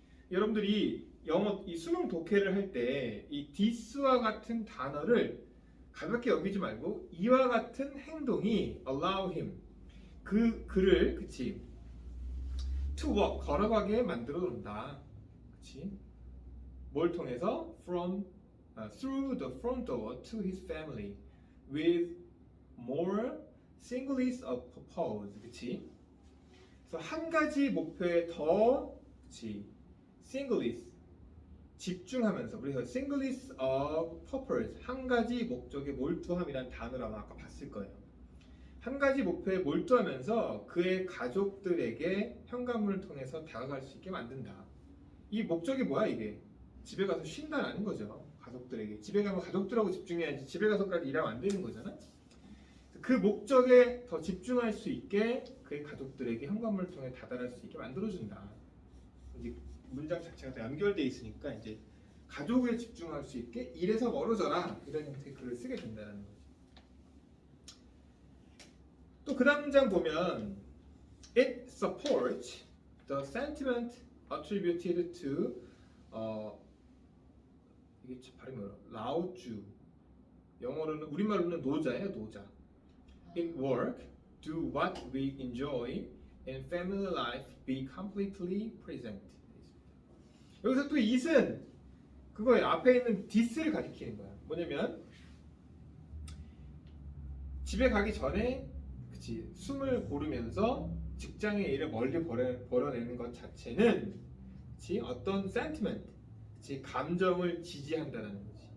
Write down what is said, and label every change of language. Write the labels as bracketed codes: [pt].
[ko] 여러분들이 영어 이 수능 독해를 할 때 이 this와 같은 단어를 가볍게 여기지 말고 이와 같은 행동이 allow him 그 글을 그치 to walk 걸어가게 만들어 놓는다. 그치? 뭘 통해서 [en] through the front door to his family with more singles of purpose. [ko] 그치? 그래서 한 가지 목표에 더 그치? singles 집중하면서 우리가 singles of purpose 한 가지 목적에 몰두함이란 단어를 아마 아까 봤을 거예요. 한 가지 목표에 몰두하면서 그의 가족들에게 현관문을 통해서 다가갈 수 있게 만든다. 이 목적이 뭐야 이게? 집에 가서 쉰다는 거죠. 가족들에게. 집에 가면 가족들하고 집중해야지 집에 가서까지 일하면 안 되는 거잖아. 그 목적에 더 집중할 수 있게 그의 가족들에게 현관문을 통해 다다를 수 있게 만들어준다. 이제 문장 자체가 다 연결돼 있으니까 이제 가족에 집중할 수 있게 일에서 멀어져라 이런 형태의 글을 쓰게 된다는 거죠. 또 그 다음 문장 보면 [en] it supports the sentiment attributed to [ko] 이게 발음이 어려워. 라오쭈 영어로는 우리말로는 노자예요. [en] 노자. In work, do what we enjoy. In family life, be completely present. [ko] 여기서 또 it은 그거에 앞에 있는 this를 가리키는 거야. 뭐냐면 집에 가기 전에 그치 숨을 고르면서 직장의 일을 멀리 벌어내는 것 자체는 그치 어떤 sentiment, 그치 감정을 지지한다는 거지.